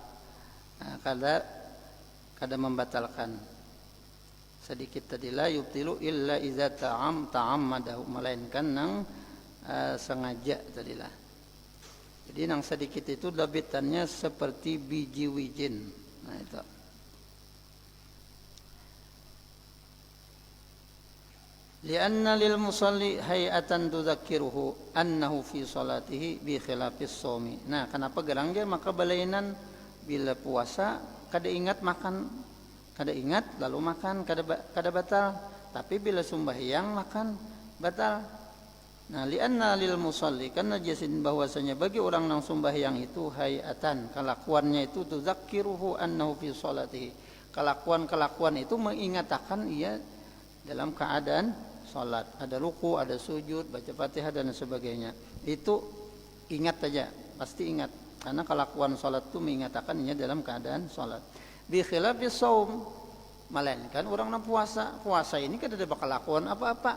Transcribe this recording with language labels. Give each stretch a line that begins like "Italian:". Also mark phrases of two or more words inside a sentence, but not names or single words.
Banjar: Kada membatalkan. Sedikit tadi
Arabic: لا يبطل إلا إذا تعمده,
Banjar: melainkan nang sengaja tadilah. Jadi nang sedikit itu dabitannya seperti biji wijin. Nah itu.
Arabic: لأن للمصلي هيئة تذكره أنه في صلاته بخلاف الصوم.
Banjar: Nah, kenapa gerang dia maka balainan bila puasa kada ingat makan, kada ingat lalu makan kada batal, tapi bila sembahyang makan batal. Nah,
Arabic: لأن للمصلي
Banjar: karena jasin bahwasanya bagi orang yang sembahyang itu hay'atan, kelakuannya itu
Arabic: تذكره أنه في صلاته.
Banjar: Kelakuan itu mengingatkan ia dalam keadaan salat, ada ruku, ada sujud, baca Fatihah dan sebagainya. Itu ingat saja, pasti ingat. Karena kelakuan salat itu mengingatkan ia dalam keadaan salat.
Arabic: بخلاف الصوم,
Banjar: melainkan orang yang puasa ini kada ada kelakuan apa-apa.